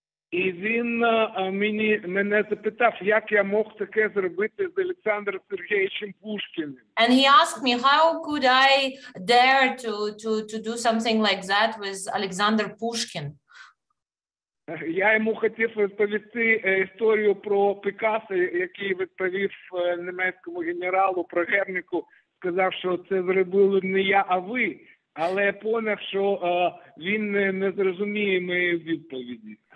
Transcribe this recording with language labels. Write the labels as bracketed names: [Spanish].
[Ukrainian] І він мене запитав, як я мог таке зробити з Олександром Сергійовичем Пушкіним. [English] And he asked me, how could I dare to do something like that with Alexander Pushkin? [Ukrainian] Я йому хотів розповісти історію про Пікассо, який відповів німецькому генералу про Герніку, сказав, що це зробили не я, а ви. Але я поняв, що він не зрозуміє моєї відповіді.